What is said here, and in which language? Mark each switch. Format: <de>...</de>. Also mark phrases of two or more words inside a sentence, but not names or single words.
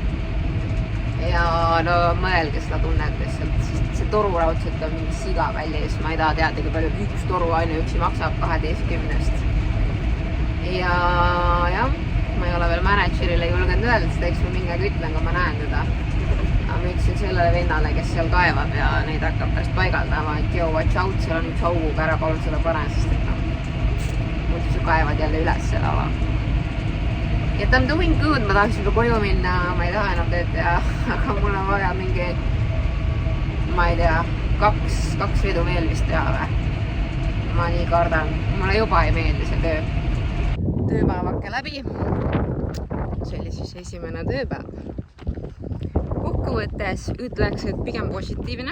<et>Ja no mõelge seda tunnet lihtsalt, sest see toru raudselt on mingi siga välja, siis ma ei taha teada, kui palju üks toru ainuüksi maksab 12. Ja jah. Ma ei ole veel managerile julgenud öelda, sest eks ma mingi aeg ütlen, kui ma näen teda. Aga ma ütlesin sellele vennale, kes seal kaevab ja neid hakkab pärast paigaldama, et joo,</et> <en>watch out,</en> <et>seal on üks auguga ära, palun seda pane, sest et muidu sa kaevad jälle üles selle ala. Ja ta on</et> <en>doing good,</en> <et>ma tahaks juba koju minna, ma ei taha enam tööd teha, aga mul on vaja mingi, ma ei tea, kaks vedu veel vist teha või? Ma nii kardan. Mulle juba ei meeldi see töö. Tööpäevake läbi. See oli siis esimene tööpäev. Kokkuvõttes ütleks, et pigem positiivne.</et>